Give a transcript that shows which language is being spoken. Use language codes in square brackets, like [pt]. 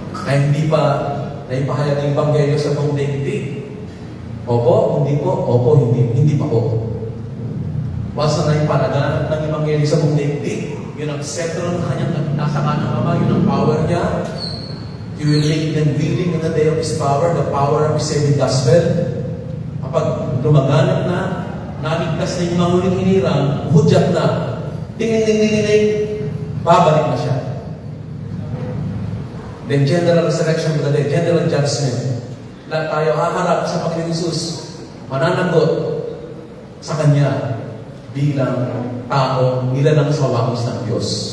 [tl] Kaya hindi pa naipahayag ng Ebanghelyo sa buong daigdig. Opo, hindi po. Opo, hindi pa po. Basta naipahayag ng Ebanghelyo sa buong daigdig, yun ang setro ng kanyang nasa kanang Ama, yun ang power niya. [en] He will make them willing in the day of His power, the power of His saving gospel. [tl] Kapag lumaganap na, naligtas na yung mga huling hinirang, hudyat na, tingin, babalik na siya. [en] Then general resurrection of the dead, general judgment. [tl] Lahat tayo haharap sa Panginoon Hesus, mananagot sa Kanya bilang tao, nilalang sa wangis ng Diyos.